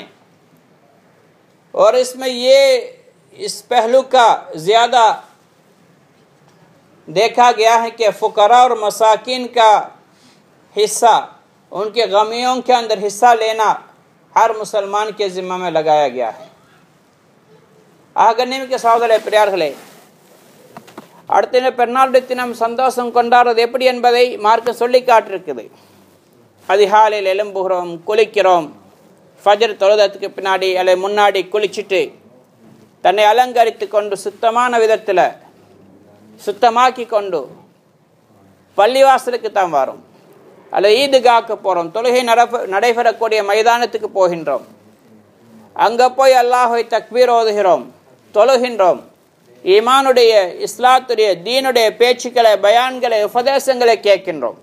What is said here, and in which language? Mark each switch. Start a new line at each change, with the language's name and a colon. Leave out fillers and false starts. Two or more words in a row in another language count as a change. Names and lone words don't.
Urdu: اور اس میں اس پہلو کا زیادہ دیکھا گیا ہے کہ فقراء اور مساکین کا حصہ، ان کے غمیوں کے اندر حصہ لینا ہر مسلمان کے ذمہ میں لگایا گیا ہے۔ ആകന്നിമിക്ക സഹോദര
Tamil: பெரியார்களே, அடுத்த பெருநாளுடைய தினம் சந்தோஷம் கொண்டாடுறது எப்படி என்பதை மார்க்கம் சொல்லி காட்டிருக்குது. அதிகாலையில் எழும்புகிறோம், குளிக்கிறோம், ஃபஜர் தொழுதத்துக்கு பின்னாடி அல்ல முன்னாடி குளிச்சுட்டு தன்னை அலங்கரித்து கொண்டு சுத்தமான விதத்தில் சுத்தமாக்கி கொண்டு பள்ளிவாசலுக்கு தான் வரும், அல்ல ஈதுகாக்கு போகிறோம், தொழுகை நடைபெறக்கூடிய மைதானத்துக்கு போகின்றோம், அங்கே போய் அல்லாஹ்வை தக்பீர் ஓதுகிறோம், தொழுகின்றோம், ஈமானுடைய இஸ்லாத்துடைய தீனுடைய பேச்சுக்களை பயான்களை உபதேசங்களை கேட்கின்றோம்.